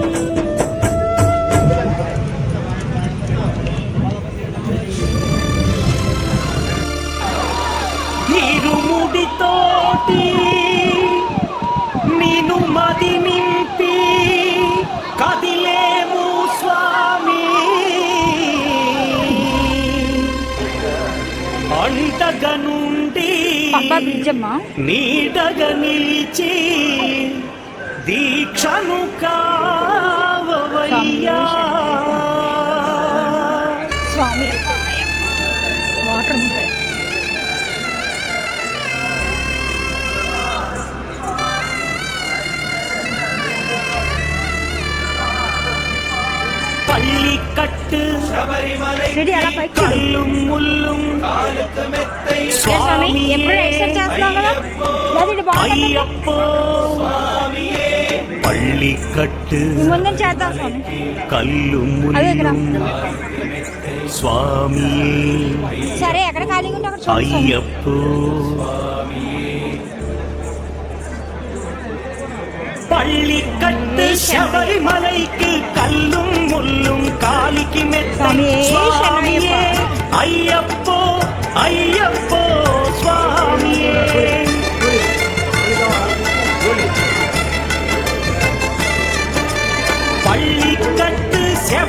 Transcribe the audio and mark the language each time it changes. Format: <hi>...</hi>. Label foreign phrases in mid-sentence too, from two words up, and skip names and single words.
<te>ఇరుముడితోటి నిను మది నింపి కదిలేము స్వామి అంటగా నుండి పప్పా బ్రిడ్జమ్మ నీడగా నిలిచి దీక్షను కావవయ్యా స్వామి వాటర్ ఉంటాయి</te> <ta>பள்ளி கட்டு</ta> <te>రెడీ అలా పైకి చూడు.</te> <ta>கல்லும் முள்ளும்</ta> <te>ఏ స్వామి ఎప్పుడు ఎక్సర్సైజ్ చేస్తున్నావు కదా లేదు ఇది బాగుంటుంది</te> <ta>ஐயப்போ பள்ளி கட்டு</ta> <te>ముందు చేద్దాం స్వామి</te> <ta>கல்லும்</ta> <te>అదే ఇక్కడ</te> <ta>முள்ளும் சுவாமியே</ta> <te>సరే ఎక్కడ ఖాళీగా ఉంటే అక్కడ చూడు స్వామి.</te> <ta>ஐயப்போ பள்ளி கட்டு శబరిమలైకి கல்லும் முள்ளும் காலிக்கு மெத்தம் சுவாமியே, சுவாமியே ஐயப்போ ஐயப்போ சுவாமியே பள்ளி கட்டு</ta>